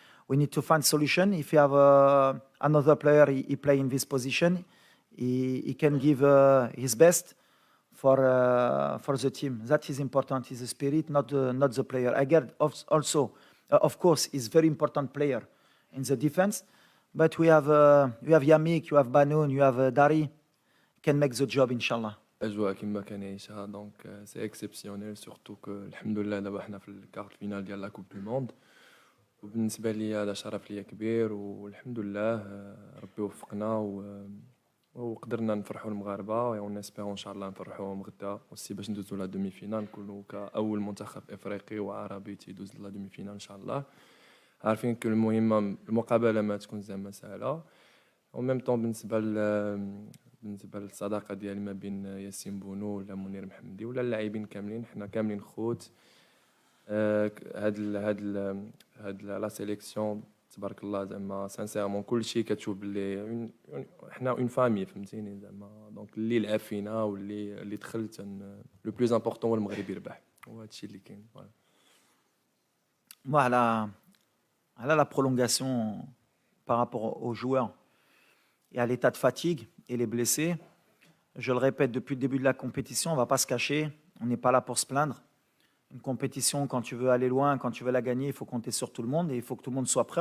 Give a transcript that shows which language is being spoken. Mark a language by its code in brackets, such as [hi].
[en] We need to find solution. If you have another player, he play in this position, he can give his best for the team. That is important. Is the spirit, not the player. I get also, of course, is very important player in the defense. But we have Yamik, you have Banoun, you have Dari, can make the job, inshallah. [ar] اجواء كما كان يعيشها دونك سي اكسبسيونيل سورتو كو الحمد لله دابا حنا في الكارت فينال ديال لا كوب دو موند وبالنسبه لي هذا شرف ليا كبير والحمد لله ربي وفقنا وقدرنا نفرحوا المغاربه ونسبيرون ان شاء الله نفرحوهم غدا وسي باش ندوزو لا دومي فينال نكونوا كاول منتخب افريقي وعربي تيدوز لا دومي فينال ان شاء الله عارفين كل المهمه المقابله ما تكون زعما سهله وميم طون بالنسبه للصداقه ديالي ما بين ياسين بونو ولا منير محمدي ولا اللاعبين كاملين حنا كاملين خوت هاد لا سيليكسيون تبارك الله زعما سانسيرمون كلشي كتشوف بلي حنا اون فامي فهمتيني زعما دونك اللي لعب فينا واللي دخلت لو بلوز امبورطون هو المغرب يربح وهذا الشيء اللي كاين [fr] Moi, à la prolongation par rapport aux joueurs et à l'état de fatigue et les blessés, je le répète depuis le début de la compétition, on ne va pas se cacher, on n'est pas là pour se plaindre. Une compétition, quand tu veux aller loin, quand tu veux la gagner, il faut compter sur tout le monde et il faut que tout le monde soit prêt.